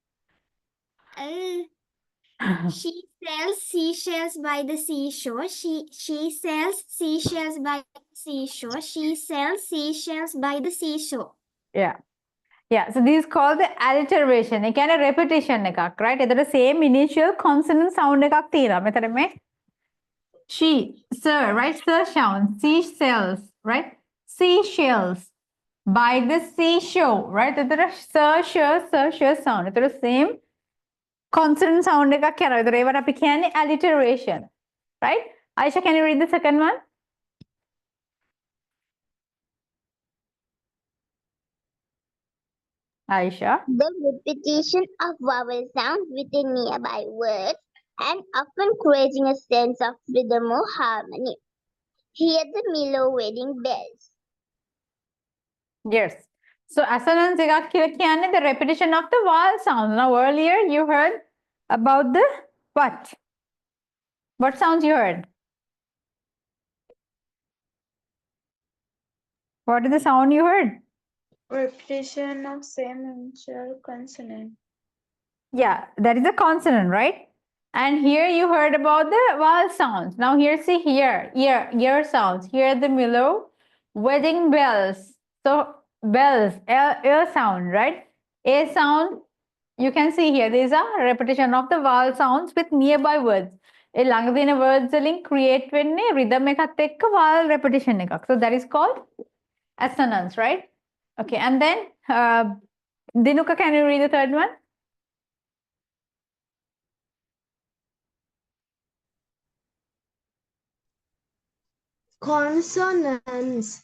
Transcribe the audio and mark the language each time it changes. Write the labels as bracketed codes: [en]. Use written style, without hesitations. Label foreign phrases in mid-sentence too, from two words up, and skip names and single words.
[en] She sells seashells by the seashore. She sells seashells by the seashore. She sells seashells by the seashore. Yeah. Yeah, so this is called the alliteration. It can a repetition එකක්, right? එතකොට same initial consonant sound [si] එකක් තියෙනවා. මෙතන මේ [en] Sir, right? Sir sound. Seashells, right? Seashells. By the seashore, right? Sir sound. It's the same consonant sound [si] එකක් යනවා. ඒතර ඒවට අපි කියන්නේ alliteration. Right? [en] Aisha, can you read the second one? Aisha. The repetition of vowel sounds within nearby words and often creating a sense of rhythm or harmony. Hear the Milo wedding bells. Yes. So assonance [si] එකක් කියලා කියන්නේ [en] the repetition of the vowel sounds. Now earlier you heard about the what? What sounds you heard? What is the sound you heard? Repetition of same initial consonant. Yeah, that is a consonant, right? And here you heard about the vowel sounds. Now here, see here, ear sounds. Here the Milo wedding bells. So bells, L sound, right? A sound, you can see here, there is a repetition of the vowel sounds with nearby words. [si] ඒ ළඟ තියෙන words වලින් create වෙන්නේ rhythm එකත් එක්ක [en] vowel repetition [si] එකක්. [en] So that is called assonance, right? Okay, and then Dinuka, can you read the third one? Consonants.